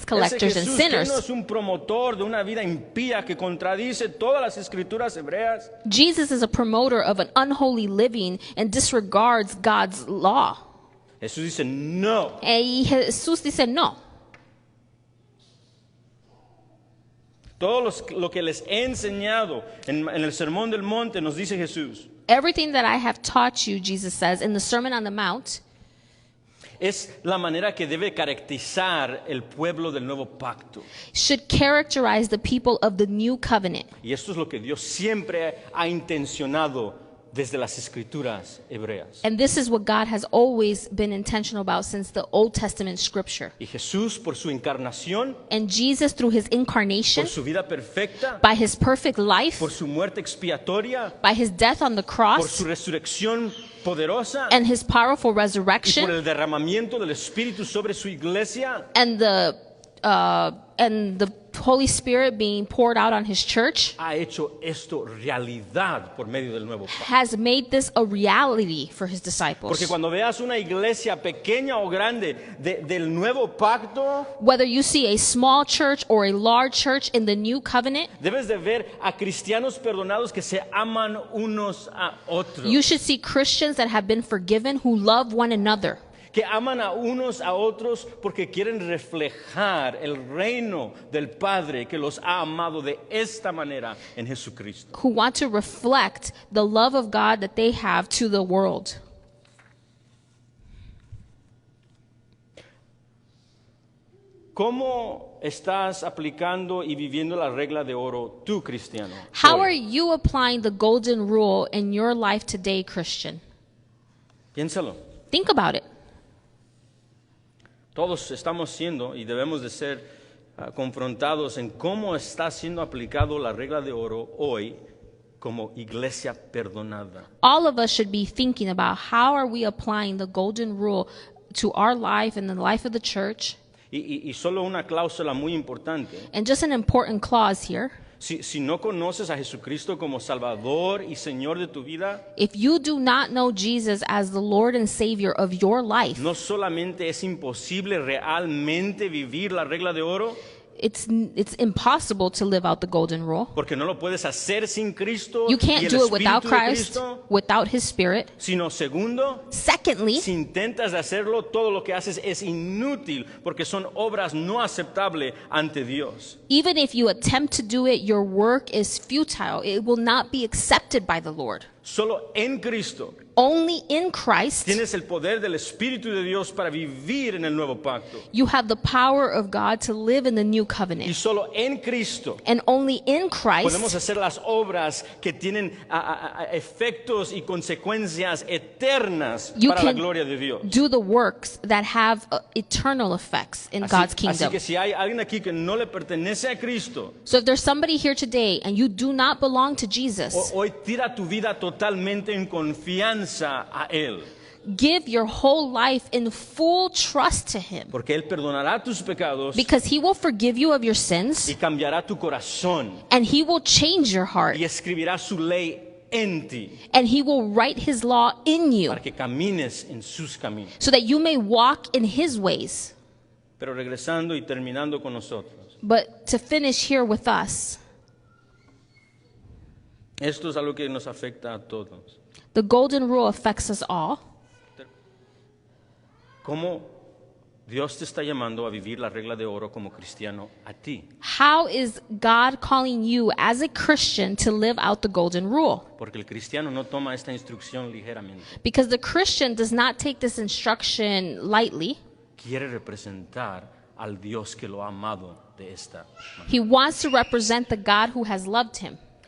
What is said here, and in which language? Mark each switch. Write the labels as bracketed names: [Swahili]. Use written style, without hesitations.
[Spanish] Ese [English] collectors and [Spanish] Jesús que no [English] sinners. [Spanish] es un promotor de una vida impía que contradice todas las escrituras hebreas. [English] Jesus is a promoter of an unholy living and disregards God's law. [Spanish] Jesús dice, no. Y Jesús dice, no. Todo lo que les he enseñado en el Sermón del Monte, nos dice Jesús, [English] Everything that I have taught you, Jesus says, in the Sermon on the Mount, [Spanish] es la manera que debe caracterizar el pueblo del nuevo pacto. [English] should characterize the people of the new covenant. [Spanish] Y esto es lo que Dios siempre ha intencionado desde las escrituras hebreas. [English] And this is what God has always been intentional about since the Old Testament scripture. [Spanish] Y Jesús, por su encarnación, [English] And Jesus, through his incarnation, [Spanish] por su vida perfecta, [English] by his perfect life, [Spanish] por su muerte expiatoria, [English] by his death on the [Spanish] por [English] cross, [Spanish] su resurrección poderosa [English] and his powerful [Spanish] y por [English] resurrection, [Spanish] el derramamiento del Espíritu sobre su iglesia, [English] and the Holy Spirit being poured out on his church [Spanish] ha hecho esto realidad por medio del nuevo pacto. [English] has made this a reality for his disciples. [Spanish] Porque cuando veas una iglesia pequeña o grande del nuevo pacto, [English] Whether you see a small church or a large church in the new covenant, [Spanish] debes de ver a cristianos perdonados que se aman unos a otros. [English] you should see Christians that have been forgiven who love one another, [Spanish] Que aman a unos a otros porque quieren reflejar el reino del Padre que los ha amado de esta manera en Jesucristo. [English] who want to reflect the love of God that they have to the world. [Spanish] ¿Cómo estás aplicando y viviendo la regla de oro tú, cristiano? [English] How [Spanish] hoy? [English] are you applying the golden rule in your life today, Christian? [Spanish] Piénsalo. [English] Think about it. [Spanish] Todos estamos siendo y debemos de ser confrontados en cómo está siendo aplicado la regla de oro hoy como iglesia perdonada. [English] All of us should be thinking about how are we applying the golden rule to our life and the life of the church. [Spanish] Y solo una cláusula muy importante. [English] And just an important clause here. [Spanish] Si no conoces a Jesucristo como Salvador y Señor de tu vida, [English] If you do not know Jesus as the Lord and Savior of your life, [Spanish] no solamente es imposible realmente vivir la regla de oro, [English] it's impossible to live out the golden rule. [Spanish] porque no lo puedes hacer sin Cristo [English] You can't [Spanish] el [English] do it without [Spanish] Espíritu de [English] Christ, [Spanish] Cristo, [English] without His Spirit. [Spanish] sino segundo, [English] Secondly, [Spanish] si intentas de hacerlo, todo lo que haces es inútil porque son obras no aceptables ante Dios. [English] even if you attempt to do it, your work is futile. It will not be accepted by the Lord. [Spanish] Solo en Cristo [English] Only in Christ, [Spanish] tienes el poder del Espíritu de Dios para vivir en el nuevo pacto. [English] you have the power of God to live in the new [Spanish] Y [English] covenant. [Spanish] solo en Cristo [English] And only in [Spanish] podemos [English] Christ, [Spanish] hacer las obras que tienen efectos y consecuencias eternas [English] you [Spanish] para la [English] can [Spanish] gloria de Dios. [English] do the works that have eternal effects in God's [Spanish] Así [English] kingdom. [Spanish] que si hay alguien aquí que no le pertenece a Cristo, [English] So if there's somebody here today and you do not belong to Jesus, [Spanish] hoy tira tu vida totalmente en confianza a Él, [English] give your whole life in full trust to Him, [Spanish] porque Él perdonará tus pecados [English] because He will forgive you of your sins [Spanish] y cambiará tu corazón [English] and He will change your heart [Spanish] y escribirá su ley en ti [English] and He will write His law in you [Spanish] para que camines en sus caminos. [English] so that you may walk in His ways. [Spanish] Pero regresando y terminando con nosotros, [English] But to finish here with us, [Spanish] esto es algo que nos afecta a todos. [English] the golden rule affects us all. [Spanish] ¿Cómo Dios te está llamando a vivir la regla de oro como cristiano a ti? [English] How is God calling you as a Christian to live out the golden rule? [Spanish] Porque el cristiano no toma esta instrucción ligeramente. [English] Because the Christian does not take this instruction lightly. [Spanish] Quiere representar al Dios que lo ha amado de esta manera. [English] He wants to represent the God who has loved him.